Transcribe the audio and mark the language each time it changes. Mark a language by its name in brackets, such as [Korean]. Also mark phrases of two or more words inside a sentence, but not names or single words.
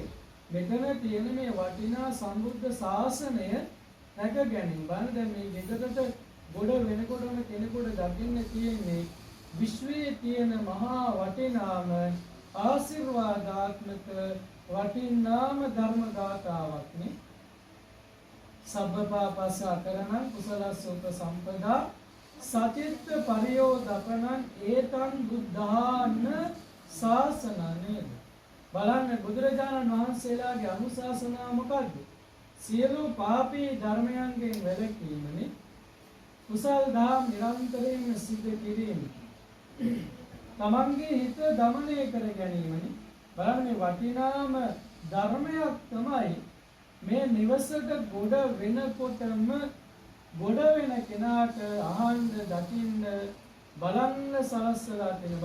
[Sinhala] මෙතන තියෙන මේ වටිනා සම්බුද්ධ ශාසනය රැක ගැනීම. බලන්න දැන් මේ ගෙදරට ගොඩ වෙනකොටම කෙනෙකුට දකින්න තියෙන්නේ විශ්වයේ තියෙන මහා වටිනාම ආශිර්වාදාත්මක වටිනාම ධර්ම ගාථාවක් නේ. [Pali] සබ්බපාපස්ස අකරණං කුසලස්සෝත සම්පදා සචිත්ත පරියෝදපනං ඒතං බුද්ධාන ශාසනනේ. [Sinhala] බලන්න බුදුරජාණන් වහන්සේලාගේ අනුශාසනාව මොකද්ද? සියලු පාපී ධර්මයන්ගෙන් වැළකීමනේ. කුසල් දහම් නිරන්තරයෙන් සිද්ධ කිරීම. තමන්ගේ හිත දමනය කර ගැනීමනේ. බලන්න මේ වටිනාම ධර්මයක් තමයි මේ නිවසට ගොඩ වෙනකොටම ගොඩ වෙන කෙනාට අහන්න දකින්න බලන්න සලස්සලා තියෙන.